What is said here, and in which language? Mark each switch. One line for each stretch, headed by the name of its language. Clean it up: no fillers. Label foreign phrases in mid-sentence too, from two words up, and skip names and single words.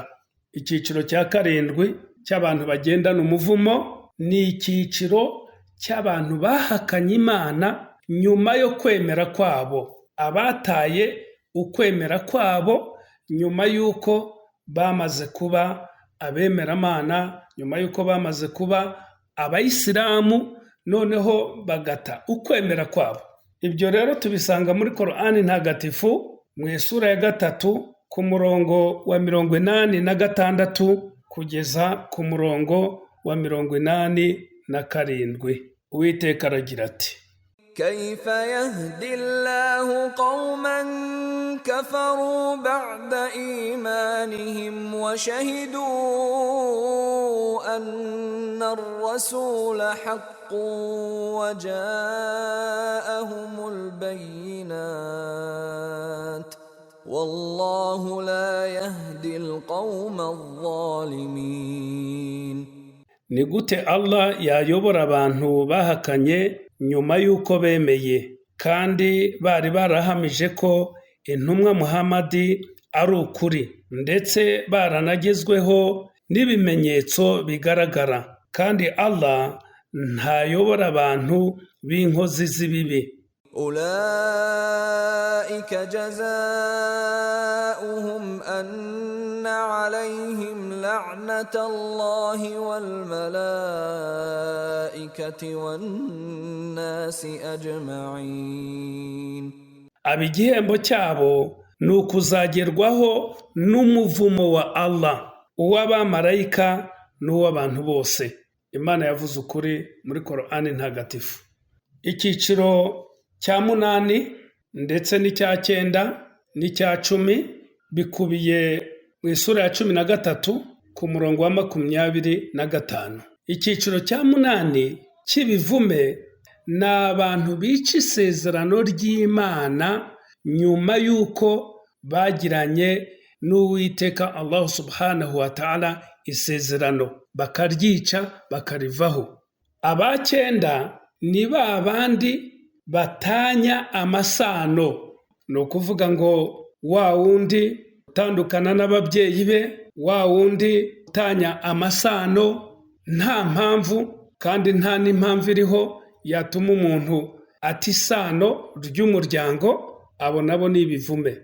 Kinyarwanda: Icyiciro cya 7 cy'abantu bagendana umuvumo ni icyiciro cy'abantu bahakanye Imana nyuma yo kwemera kwabo, abataye ukwemera kwabo nyuma y'uko bamaze kuba abemeramana, nyuma y'uko bamaze kuba abayisilamu, noneho bagata ukwemera kwabo. Ibyo rero tubisanga muri Korani ntagatifu mu isura ya 3 ku murongo wa 86 kugeza ku murongo wa 87. Uwiteka aragira ati,
Arabic: كيف يهدي الله قوما كفروا بعد إيمانهم وشهدوا أن الرسول حق وجاءهم البينات والله لا يهدي القوم الظالمين.
Kinyarwanda: Ni gute Allah yayobora abantu bahakanye nyuma y'uko bemeye kandi bari barahamije ko intumwa Muhammadi ari ukuri, ndetse baranagezweho n'ibimenyetso bigaragara, kandi Allah ntayobora abantu b'inkozi z'ibibi.
Arabic: أولئك جزاؤهم أن عليهم لعنة الله والملائكة والناس أجمعين.
Kinyarwanda: abigihembo cyabo ni ukuzagerwaho n'umuvumo wa Allah, uw'abamarayika n'uw'abantu bose. Imana yavuze ukuri muri Korani ntagatifu. Icyiciro cya 8 ndetse n'icya 9 n'icya 10 bikubiye mu isura ya 13 ku murongo wa 25. Icyiciro cya 8 cy'ibivume ni abantu bica isezerano ry'Imana nyuma y'uko bagiranye n'Uwiteka Allah
Arabic: سبحانه وتعالى
Kinyarwanda: isezerano, bakaryica bakarivaho. Aba 9 ni ba bandi batanya amasano, ni ukuvuga ngo wa wundi utandukana n'ababyeyi be, wa wundi utanya amasano nta mpamvu kandi nta n'impamvu iriho yatuma umuntu ati isano ry'umuryango, abo nabo ni ibivume.